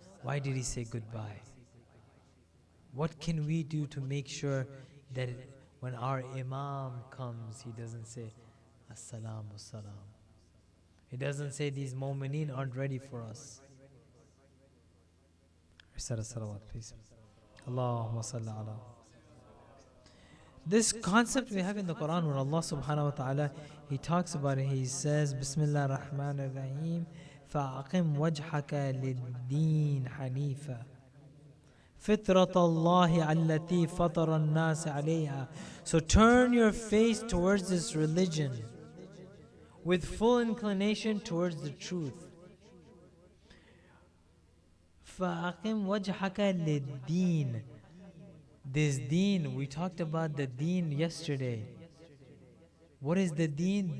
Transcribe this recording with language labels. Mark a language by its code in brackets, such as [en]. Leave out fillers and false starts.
[en] Why did he say goodbye? What can we do to make sure that when our Imam comes, he doesn't say, As-salamu salam? He doesn't say these mu'mineen aren't ready for us. Recite a salawat, please. Allahumma salli ala. This concept we have in the Quran, where Allah subhanahu wa ta'ala, He talks about it. [ar] He says, Bismillah ar-Rahman ar-Rahim, فَأَقِمْ وَجْحَكَ لِلدِّينِ حَنِيفًا فِطْرَةَ اللَّهِ الَّتِي فَطَرَ النَّاسَ عَلَيْهَا. [en] So turn your face towards this religion with full inclination towards the truth. [ar] فَأَقِمْ وَجْحَكَ لِلدِّينِ. [en] This deen, we talked about the deen yesterday. What is the deen?